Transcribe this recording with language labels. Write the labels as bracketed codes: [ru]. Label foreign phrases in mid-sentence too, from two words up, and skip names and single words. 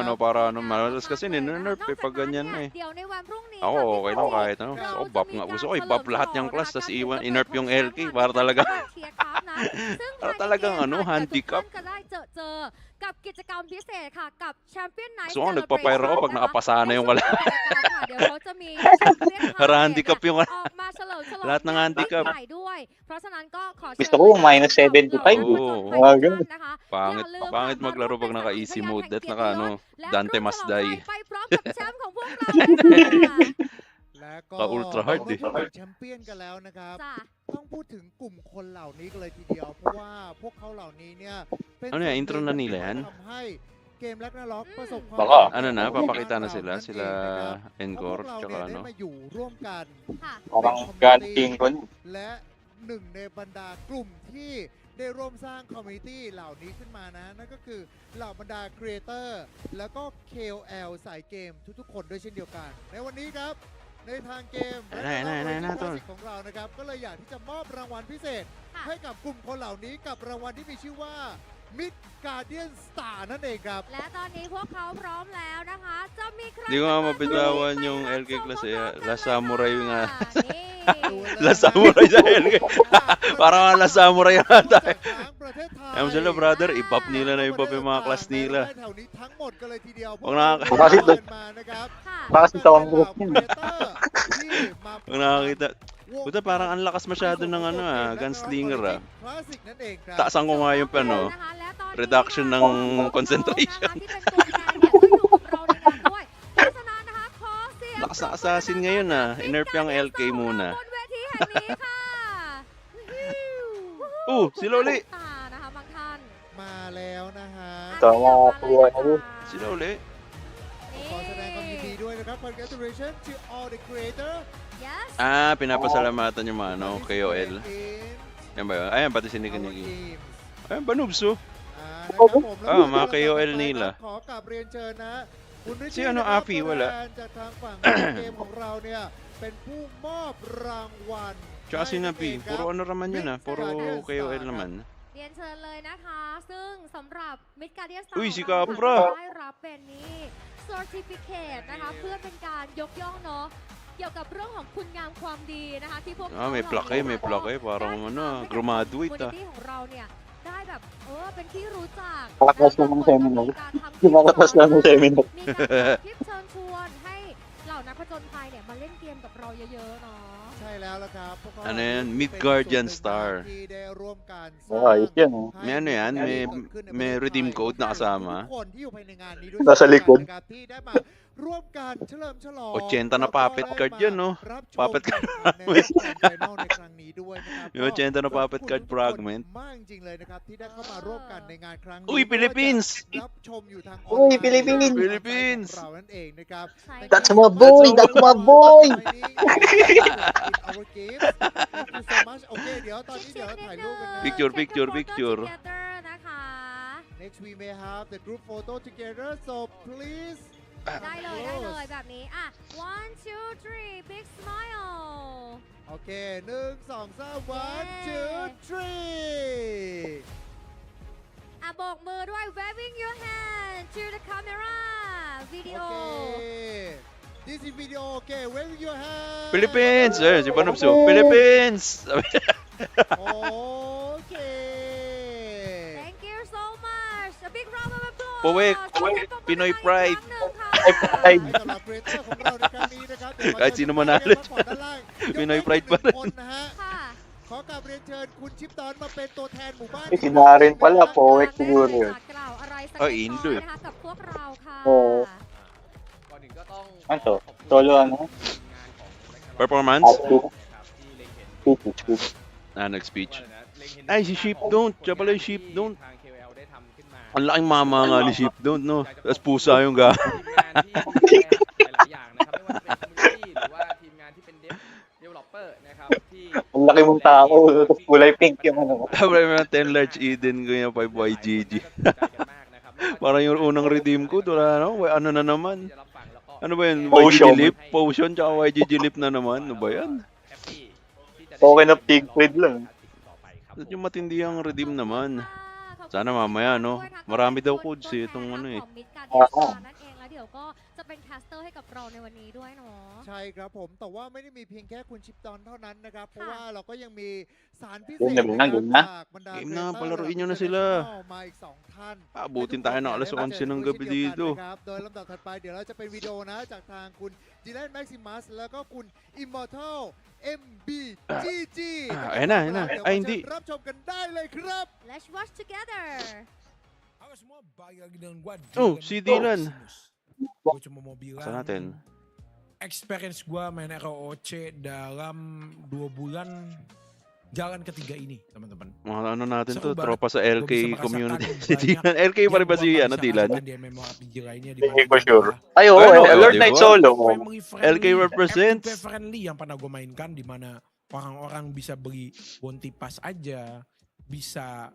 [tl] ano, para ano, madalas kasi nire-nerf eh, pag ganyan na eh. [th] เดี๋ยวในวันพรุ่งนี้ [tl] Ako, [th] ค่ะ [tl] okay [th] พี่ [tl] lang [th] โปร [tl] kahit [th] เจ [tl] ano. [th] กต์ [tl] Gusto [th] เรา [tl] ko [th] จะ [tl] buff [th] มี [tl] nga. [th] การ [tl] Gusto ko [th] เฉลิ [tl] i-buff [th] ม [tl] lahat [th] ฉล [tl] niyang [th] อง [tl] class [th] นะคะ [tl] tas [th] การ [tl] iwan [th] ถือ [tl] i-nerf [th] ถ้วย [tl] yung [th] ทองแชมป์ [tl] LK [th] ค่ะ [tl] para [th] ใน [tl] talaga [th] การเชียร์ครับนะซึ่งภาย [tl] para [th] ในเกม [tl] talagang [th] ค่ะ [tl] ano, [th] เดี๋ยวทุกท่าน [tl] handicap. [th] จะได้เจอกับกิจกรรมพิเศษค่ะกับแชมเปี้ยนไนท์ [tl] Gusto ko nagpa-pyro ako pag nakapasa na yung [th] ใน [tl] wala. [th] ช่วงกิจกรรมค่ะเดี๋ยวเขาจะมีแชมเปี้ยนพา [tl] Para [th] เลท [tl] handicap [th] เนี่ย [tl] yung [th] ออกมาเฉลิมฉลอง [tl] lahat ng [th] อย่างยิ่ง [tl] handicap. [th] ใหญ่ด้วย เพราะฉะนั้นก็ขอเชิญ [tl] Gusto ko yung minus [th] เหล่านัก [tl] 75 [th] ผ [tl] eh. [th] จญภัยทุก [tl] Mga [th] ท่าน [tl] ganun. [th] นะคะ [tl] Pangit, [th] อย่าลืม [tl] pangit [th] ค่ะมาร่ว [tl] maglaro [th] มเป็น [tl] pag [th] สักขี [tl] naka-easy [th] พยาน [tl] mode [th] แห่ง [tl] at [th] เกียร [tl] naka [th] ติย [tl] ano, [th] ศและ [tl] Dante [th] ร่วม [tl] must [th] ฉลอง [tl] die. [th] ชัยไปพร้อมกับแชมป์ของพวกเราเลยค่ะ และก็ [tl] Ultra hard [th] เมื่อ [tl] eh. [th] พูดถึงแชมเปี้ยนกันแล้วนะครับ จ้ะ ต้องพูดถึงกลุ่มคนเหล่านี้กันเลยทีเดียว เพราะว่าพวกเขาเหล่านี้เนี่ยเป็น [tl] Ano [th] ส่วน [tl] yan, [th] ห [tl] intro [th] นึ่ง [tl] na nila [th] ที่ [tl] yan? [th] ทำให้เกม Ragnarok ประสบความ [tl] Baka. [th] สำเร็จ [tl] Ano na, [th] ของ [tl] papakita na [th] เรา [tl] sila, [th] นั่นเอง [tl] sila [th] นะครับ [tl] Encore, [th] เพราะพวกเรา [tl] tsaka [th] เนี่ยได้ [tl] ano. [th] มาอยู่ร่วมกัน ค่ะ [tl] Parang ganting ko. [th] และหนึ่งในบรรดากลุ่มที่ได้ร่วมสร้างคอมมูนิตี้เหล่านี้ขึ้นมานะ นั่นก็คือเหล่าบรรดาครีเอเตอร์แล้วก็ KOL สายเกมทุกๆ คนด้วยเช่นเดียวกัน ในวันนี้ครับ ในทางเกม ไหนๆๆๆ Ragnarok ต้น Classic ของเรานะครับ ก็เลยอยากที่จะมอบรางวัลพิเศษ ค่ะ ให้กับกลุ่มคนเหล่านี้กับรางวัลที่มีชื่อว่า Mid Guardian Star นั่นเองครับ และตอนนี้พวกเขาพร้อมแล้วนะคะ จะมีใคร [tl] Di ko nga [th] จะมา [tl] mabitawan [th] ลุย [tl] yung [th] ไปรับ [tl] LK [th] ชม [tl] class [th] พ [tl] eh. [th] ร้อมๆกัน [tl] La [th] เลย [tl] Samurai [th] ค่ะ [tl] nga. [th] นี่ [tl] La Samurai sa LK. Parang nga La Samurai na tayo. [th] ทั้งประเทศไทย [tl] Alam sila brother, i-buff nila na i-buff yung mga class [th] ใน [tl] nila. [th] แถวนี้ทั้งหมดกันเลยทีเดียว [tl] Huwag nakaka- [th] พวกเราเดินมานะครับ ค่ะ [tl] Baka si Tom Group yun. [th] ที่มา [tl] Pag nakakita, puta parang ang lakas masyado ng ano gunslinger ah. [th] Classic นั่นเองครับ [tl] Taasan ko nga yung ano, [th] นะคะและตอนนี้ [tl] reduction [th] ค่ะ [tl] ng [th] พวกเขา [tl] concentration. [th] นะคะที่เป็นตัวแทนเนี่ยก็อยู่กับเราในงานด้วยเพราะฉะนั้นนะคะขอเสียง [tl] Lakas na assassin ngayon ah. I-nerf yung LK muna. [th] บนเวทีแห่งนี้ค่ะ [tl] Si Loli! [th] ตานะคะบางท่าน มาแล้วนะฮะ [tl] Ito, mga kuha na rin. Sila uli. [th] ขอแสดงความยินดีด้วยนะครับ [en] Congratulations to all the creator Yes [tl] Ah, pinapasalamatan yung mga ano, KOL. [en] in [tl] Yan ba yun? Ayan, pati si [en] our [tl] Niki. [en] games [tl] Ayan, Banubs oh. [th] นะครับผมแล้ว [tl] Ah, mga KOL nila. [th] ขอกราบเรียนเชิญนะคุณริช [tl] Si [th] ชี่ [tl] ano, [th] นะครับ [tl] Afi, [th] ตัว [tl] wala. [th] แทนจากทางฝั่งเกมของเราเนี่ยเป็นผู้มอบรางวัล [tl] Tsaka si [th] ให้นั่น [tl] Napi. [th] เองครับ [tl] Puro ano naman yun ah. Puro [th] Guardian [tl] KOL [th] Star [tl] naman. [th] เรียนเชิญเลยนะคะ ซึ่งสำหรับ Mid Guardian Star อุ้ย ของ [tl] si [th] เรา [tl] Capra [th] ค่ะได้รับเป็นนี่ Certificate นะคะ เพื่อเป็นการยกย่องเนาะเกี่ยวกับเรื่องของคุณงามความดีนะคะ ที่พวก [tl] Ah, may [th] เรา [tl] plaque, [th] เหล่า [tl] may [th] นี้ [tl] plaque. [th] ได้ [tl] Parang [th] ทำ [tl] ano, [th] ให้กับ [tl] graduate ah. [th] community ของเราเนี่ยได้แบบเป็นที่รู้จัก [tl] Palakas [th] และ [tl] naman [th] บาง [tl] ng [th] คนก็ [tl] seminar. [th] มีการทำคลิป [tl] Palakas [th] สอน [tl] naman ng seminar. [th] มีการทำคลิปเชิญชวนให้เหล่านักผจญภัยเนี่ยมาเล่นเกมกับเราเยอะๆเนาะ ใช่แล้วละครับพวกเขา [tl] Ano yan? [th] เป็น [tl] Mid [th] ส่วน [tl] Guardian [th] หนึ่ง [tl] Star. [th] ที่ได้ร่วมกันส [tl] Oh, [th] ร้าง [tl] ayos yan oh. May ano yan? May redeem code na [th] ทุก [tl] kasama. [th] คนที่อยู่ภายในงานนี้ด้วย [tl] Nasa likod. [th] นะครับที่ได้มาร่วมกันเฉลิมฉลอง [tl] 80 na puppet card yan, no? [th] รับชม [tl] Puppet [th] การ [tl] card [th] แข่งขันในรอบ Grand Final ในครั้งนี้ด้วยนะครับ [tl] May 80 na puppet card [th] ขอบคุณทุกคน [tl] fragment. [th] มากจริงๆเลยนะครับที่ได้เข้ามาร่วมกันในงานครั้งนี้ [tl] Uy, Philippines! [th] รับชมอยู่ทางอ [tl] Uy, [th] อนไลน์ [tl] Philippines! [th] ของ [tl] Philippines! [th] เรานั่นเองนะครับ ใช่ [en] That's my boy! That's my boy! Our games. Thank you so much. [th] โอเคเดี๋ยวตอนนี้เดี๋ยวเราถ่ายรูปกันนะ [en] Picture, Take a picture, photo picture. together นะคะ Next we may have the group photo together so please [th] ได้เลยแบบนี้อ่ะ [en] one two three big smile [th] โอเค1 2 3 [en] one two three [th] อ่ะโบกมือด้วย [en] waving your hand to the camera video Okay. This is video. Okay, wave your hand. [tl] Philippines! Ayun, si Banubs oh. Philippines! [en] Okay. thank you so much a big round of applause [tl] Puwek, [th] ขอเสียงปรบมือ [tl] Pinoy [th] ดังๆ [tl] Pride [th] อีกครั้งหนึ่งค่ะ [tl] Ay, [th] ให้สำหรับ creator ของเราในครั้งนี้นะครับเดี๋ยว [tl] kahit sino manalo [th] ขอด้านล่าง [tl] Pinoy [th] ยก [tl] Pride [th] เว้ [tl] pa [th] นหนึ่ [tl] rin. [th] งคนนะฮะ ค่ะ ขอกราบเรียนเชิญคุณชิปตอนมาเป็นตัวแทนหมู่บ้าน [tl] si Darin pala, Powek siguro yun. [th] กล่าวอะไรสัก เอ้ย เล็ก อิน น้ ด้ อ วย ย นะคะกับพวกเราค่ะ โอ้ ก่อนอื่นก็ต้อง [tl] Ano to? Solo ano? [th] งานของ Ragnarok [tl] Performance? Outfit. [th] นะครับที่เล็งเห็น [tl] Speech, speech. Ah, nag-speech. [th] ว่าอะไรนะเล็งเห็น [tl] Ay, si Sheep Don't. Siya pala yung Sheep Don't. [th] ทาง KOL ได้ทำขึ้นมา [tl] Ang laking mama nga ni Sheep Don't, no? Tapos pusa yung ga. [th] ทีมงานที่ดูแลหลายๆอย่างนะครับไม่ว่าจะเป็น community หรือว่าทีมงานที่เป็น developer นะครับที่ [tl] Ang laki mong tao, tapos kulay pink yung ano. Sabi mo 10 large Eden ko yung 5YGG. Parang yung unang redeem ko, wala no? Ano na naman? Ano ba yun? Potion. YGG Lip? Potion tsaka YGG Lip na naman. Ano ba yan? Okay na pig feed lang. Yung matindi ang redeem naman. Sana mamaya, no? Marami daw codes eh, itong ano eh. [th] นั่นเองแล้วเดี๋ยวก็จะเป็นแคสเตอร์ให้กับเราในวันนี้ด้วยเนาะ ใช่ครับผมแต่ว่าไม่ได้มีเพียงแค่คุณชิปดอนเท่านั้นนะครับเพราะว่าเราก็ยังมีสารพิเศษ [tl] Game na, game na. [th] จากบรรดา [tl] Game na, [th] creator [tl] palaruin nyo na [th] ระดับ [tl] sila. [th] international มาอีก2ท่าน [tl] Abutin tayo ng alas 11 ng gabi dito. [th] โดยลำดับถัดไปเดี๋ยวเราจะเป็นวิดีโอนะจากทางคุณจิเลนแม็กซิมัสแล้วก็คุณ Immortal MBGG [tl] Ayun na. Ay, hindi. [th] รับชมกันได้เลยครับ [en] Let's watch together [tl] Oh, si Dylan. [id] Gue cuma mau bilang [tl] Saan natin? [id] experience gue main ROC dalam 2 bulan jalan ketiga ini, teman-teman. [tl] Mga ano natin to, [id] Seru banget. [tl] tropa sa [id] Gua [tl] LK [id] bisa [tl] community. [id] merasakan [tl] Si Dylan. LK pa rin ba si ano, Dylan? [id] Di MMORPG lainnya di [tl] Hindi [id] mana [tl] ko [id] dia [tl] sure. [id] adalah [tl] Ay, oo, Ano, [id] Alert [tl] di [id] Night [tl] ba? Solo. [en] family friendly, LK represents. FTP friendly [id] yang pernah gue mainkan di mana orang-orang bisa beli [en] bounty pass [id] aja, bisa